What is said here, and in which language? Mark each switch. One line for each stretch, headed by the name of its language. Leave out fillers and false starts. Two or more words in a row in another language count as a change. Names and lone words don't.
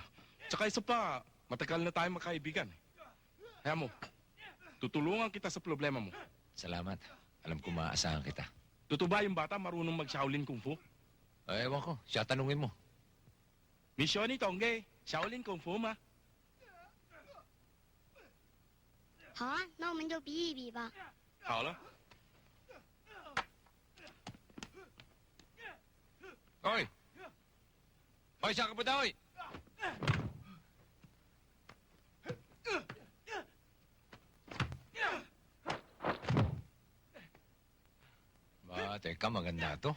Filipino: Tsaka isa pa, matagal na tayo magkaibigan. Kaya mo, tutulungan kita sa problema mo. Salamat. Alam ko maaasahan kita. Totoo ba yung bata marunong mag-Shaolin Kung Fu? Ewan ko, siya tanungin mo. Misyon ni Tongge, Shaolin Kung Fu ma.
Chinese: 好啊，那我们就比一比吧。好了。
Filipino: Hoy! Hoy, saan ka ba daw, hoy? Ba, teka, maganda to.